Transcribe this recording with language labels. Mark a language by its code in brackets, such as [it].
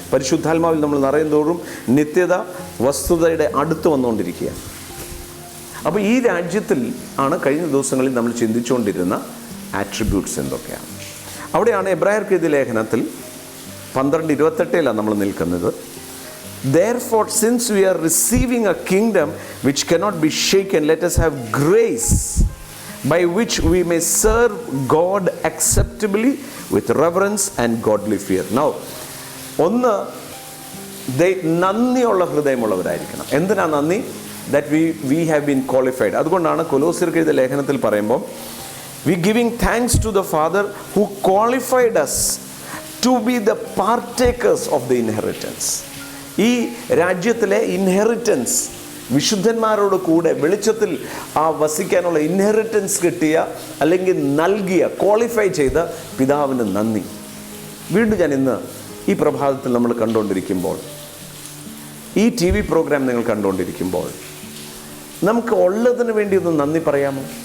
[ml] പരിശുദ്ധാത്മാവിൽ നമ്മൾ നിറയുന്തോറും നിത്യത വസ്തുതയുടെ അടുത്ത് വന്നുകൊണ്ടിരിക്കുകയാണ്. അപ്പോൾ ഈ രാജ്യത്തിൽ ആണ് കഴിഞ്ഞ ദിവസങ്ങളിൽ നമ്മൾ ചിന്തിച്ചുകൊണ്ടിരുന്ന ആട്രിബ്യൂട്ട്സ് എന്തൊക്കെയാണ്. അവിടെയാണ് എബ്രായർക്ക് എഴുതിയ ലേഖനത്തിൽ 12:28 നമ്മൾ നിൽക്കുന്നത്. [en] Therefore, since we are receiving a kingdom which cannot be shaken, let us have grace by which we may serve God acceptably with reverence and godly fear. [ml] Now, ഒന്ന് നന്ദിയുള്ള ഹൃദയമുള്ളവരായിരിക്കണം. എന്തിനാ നന്ദി? [en] That we have been qualified. [ml] അതുകൊണ്ടാണ് കൊലോസ്യർക്ക് എഴുതിയ ലേഖനത്തിൽ പറയുമ്പോൾ, [en] we giving thanks to the Father who qualified us to be the partakers of the inheritance. [ml] ഈ രാജ്യത്തിലെ ഇൻഹെറിറ്റൻസ്, വിശുദ്ധന്മാരോട് കൂടെ വെളിച്ചത്തിൽ ആ വസിക്കാനുള്ള ഇൻഹെറിറ്റൻസ് കിട്ടിയ, അല്ലെങ്കിൽ നൽകിയ, ക്വാളിഫൈ ചെയ്ത പിതാവിന് നന്ദി. വീണ്ടും ഞാൻ ഇന്ന് ഈ പ്രഭാതത്തിൽ നമ്മൾ കണ്ടുകൊണ്ടിരിക്കുമ്പോൾ, ഈ TV പ്രോഗ്രാം നിങ്ങൾ കണ്ടുകൊണ്ടിരിക്കുമ്പോൾ, നമുക്ക് ഉള്ളതിന് വേണ്ടി ഒന്ന് നന്ദി പറയാമോ?